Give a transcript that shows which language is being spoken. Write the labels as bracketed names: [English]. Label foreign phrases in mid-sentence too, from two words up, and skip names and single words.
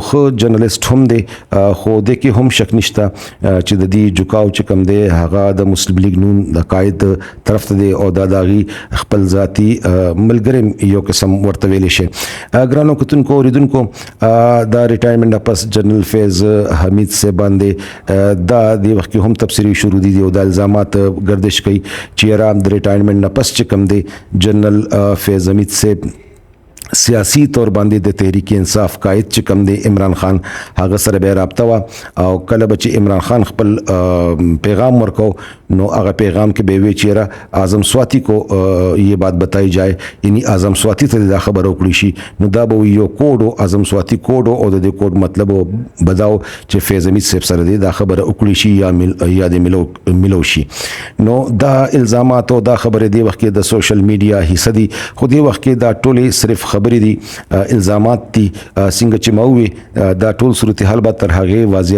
[Pashto] خو جرنالست هم دی خو د کې هم شک نشته چې د دې جوکاو چې کم دی هغه د مسلم لیگ نون د قائد طرف ته دی او د داغي خپل ذاتی ملګری یو قسم ورته ویل شي ګرانو کتونکو اوریدونکو دا ریټایرمنټ پس جنرال فیض حمید سے باندې دا د وخت هم تفسیری شروع دي او د الزامات گردش کوي چې را د ریټایرمنټ نه پس چې کم دی جنرال فیض حمید سے سیاسي تور باندې د تحریک انصاف قائد چې کم دی عمران خان هغه سره به رابطه وا او کله به چې عمران خان خپل پیغام ورکو نو هغه پیغام کې به وی چیرې اعظم سواتی [Urdu] کو یہ بات بتائی جائے [Pashto] یعنی اعظم سواتی ته دا خبر وکړي شي نو دا به یو کوډ اعظم سواتی کوډ او د دې کوډ مطلب بداو چې فیض حمید صاحب سره دا خبر وکړي شي یا د ملو شي نو دا الزامات او دا خبره دی وخت کې د سوشل میډیا حصہ دي خو دی وخت کې دا ټولې صرف خبرې دي الزامات دي څنګه چې مووي دا ټول صورتحال به تر هغه واضح